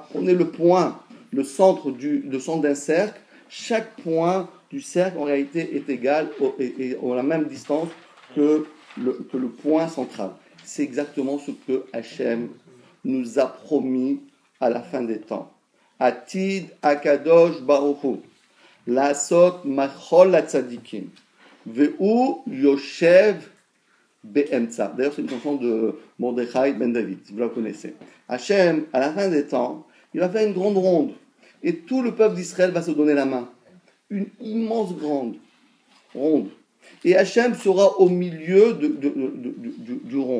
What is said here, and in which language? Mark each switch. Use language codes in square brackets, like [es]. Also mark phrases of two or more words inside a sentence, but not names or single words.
[fr] On est le point, le centre d'un cercle. Chaque point du cercle, en réalité, est égal et ont la même distance que le point central. C'est exactement ce que Hachem nous a promis à la fin des temps. [he] עתיד הקדוש ברוך הוא לעשות מחול לצדיקים והוא יושב באמצע. [fr] D'ailleurs, c'est une chanson de Mordechai Ben David, si vous la connaissez. Hachem, à la fin des temps, il va faire une grande ronde. Et tout le peuple d'Israël va se donner la main. Une immense grande ronde. Et Hachem sera au milieu du rond.